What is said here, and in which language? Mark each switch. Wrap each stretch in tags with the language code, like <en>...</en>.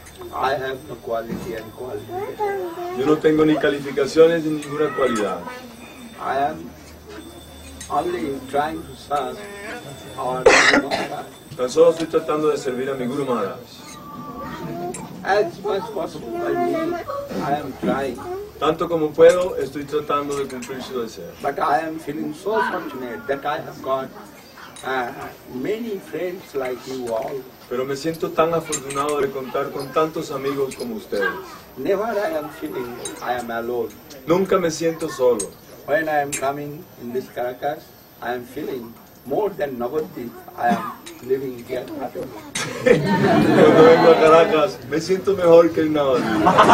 <en>I have no quality and quality.</en> <es>Yo no tengo ni calificaciones ni ninguna cualidad.</es> <en>I am only trying to serve our Guru Maharaj.</en> <es>Tan solo estoy tratando de servir a mi Guru Maharaj.</es> <en>As much possible by me, I am trying.</en> <es>Tanto como puedo, estoy tratando de cumplir su deseo.</es> <en>But I am feeling so fortunate that I have got many friends like you all.</en> <es>Pero me siento tan afortunado de contar con tantos amigos como ustedes.</es> <en>Never I am feeling I am alone.</en> <es>Nunca me siento solo.</es> <en>When I am coming in this Caracas, I am feeling more than Navadvip. I am living here.</en> <es>Cuando vengo a Caracas, me siento mejor que el Navadvip.</es>